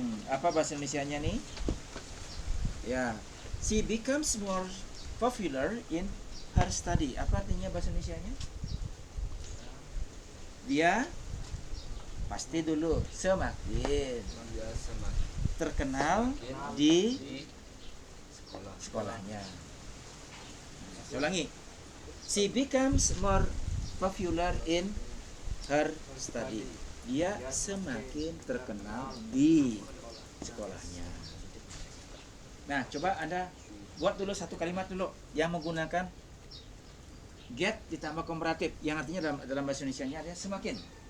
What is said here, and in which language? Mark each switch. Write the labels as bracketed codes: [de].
[id] Apa bahasa Indonesianya nih? [en] Ya, she becomes more popular in her study. [id] Apa artinya bahasa Indonesianya? Dia pasti dulu semakin terkenal di sekolahnya. Saya ulangi. [en] She becomes more popular in her study. [id] Dia semakin terkenal di sekolahnya. Nah, coba Anda buat dulu satu kalimat dulu yang menggunakan get ditambah komparatif, yang artinya dalam bahasa Indonesianya ada semakin.